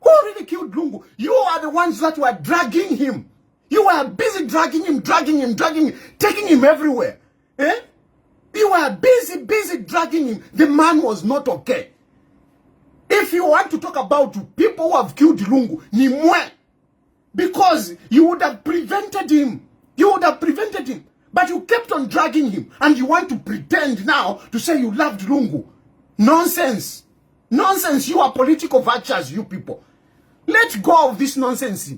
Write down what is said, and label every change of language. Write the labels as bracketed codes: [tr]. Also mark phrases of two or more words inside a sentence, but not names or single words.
[en] Who really killed Lungu? You are the ones that were dragging him. You were busy dragging him, taking him everywhere. Eh? You were busy dragging him. The man was not okay. If you want to talk about people who have killed Lungu, [bem] ni mwe. [en] Because you would have prevented him. You would have prevented him. But you kept on dragging him. And you want to pretend now to say you loved Lungu. Nonsense. Nonsense. You are political vultures, you people. Let go of this nonsense.